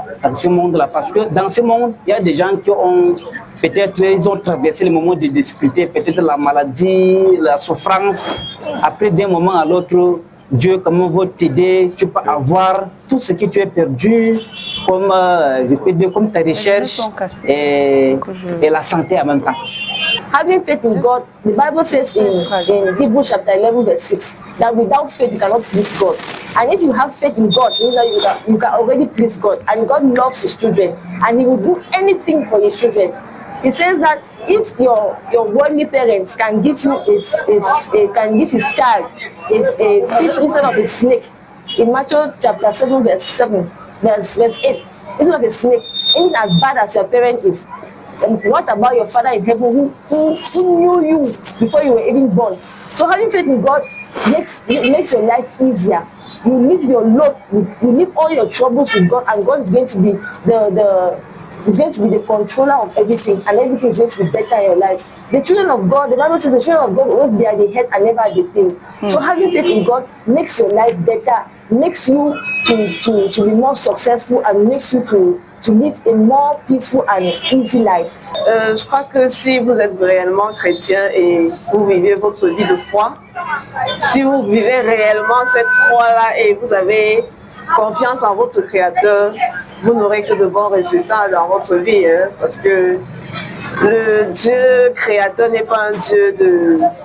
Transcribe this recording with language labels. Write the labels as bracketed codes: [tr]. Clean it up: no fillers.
[fr] Dans ce monde-là, parce que dans ce monde, il y a des gens qui ont peut-être ils ont traversé les moments de difficulté, peut-être la maladie, la souffrance. Après d'un moment à l'autre, Dieu comment va t'aider, tu peux avoir tout ce que tu as perdu, comme je peux dire comme ta recherche et la santé en même temps. [en] Having faith in God, the Bible says in Hebrews chapter 11 verse 6 that without faith you cannot please God. And if you have faith in God, it means that you can already please God. And God loves His children, and He will do anything for His children. He says that if your worldly parents can give you can give his child a fish instead of a snake, in Matthew chapter 7 verse 8, instead of a snake, even as bad as your parent is. And what about your Father in heaven who knew you before you were even born? So having faith in God makes your life easier. You leave your load, you leave all your troubles with God, and God is going to be the controller of everything, and everything is going to be better in your life. The children of God, the Bible says the children of God will always be at the head and never at the tail. So having faith in God makes your life better, makes you to be more successful, and makes you to live a more peaceful and easy life. [fr] Je crois que si vous êtes réellement chrétien et vous vivez votre vie de foi, si vous vivez réellement cette foi-là et vous avez confiance en votre Créateur, vous n'aurez que de bons résultats dans votre vie, hein, parce que le Dieu créateur n'est pas un Dieu de...